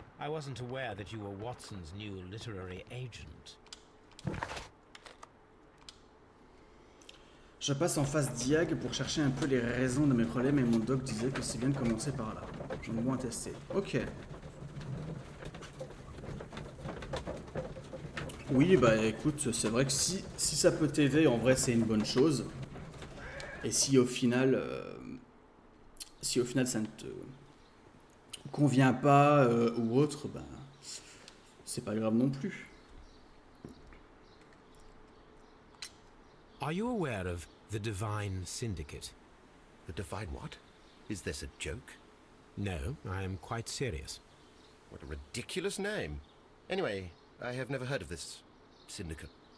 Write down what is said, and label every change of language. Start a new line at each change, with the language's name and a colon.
English: I wasn't aware that you were Watson's new literary agent.
French: Je passe en face diag pour chercher un peu les raisons de mes problèmes et mon doc disait que c'est bien de commencer par là. J'en ai moins testé. Ok. Oui, bah écoute, c'est vrai que si ça peut t'aider, en vrai c'est une bonne chose. Et si au final ça ne te convient pas ou autre, bah c'est pas grave non plus.
English: Are you aware of the Divine Syndicate? The Divine what? Is this a joke? No, I am quite serious. What a ridiculous name. Anyway, I have never heard of this syndicate.